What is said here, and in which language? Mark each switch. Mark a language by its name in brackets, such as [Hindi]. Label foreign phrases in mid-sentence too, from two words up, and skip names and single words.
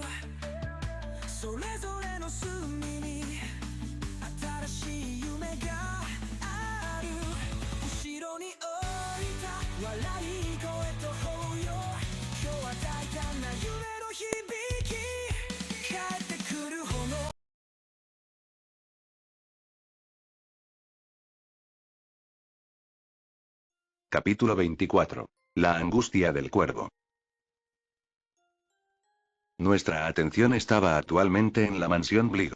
[Japanese] それぞれの隅に新しい夢がある。後ろに置いた笑い声と抱擁、今日は大胆な夢の響き帰ってくる炎。 [Spanish] Capítulo 24. La angustia del cuervo. Nuestra atención estaba actualmente en la mansión Blight.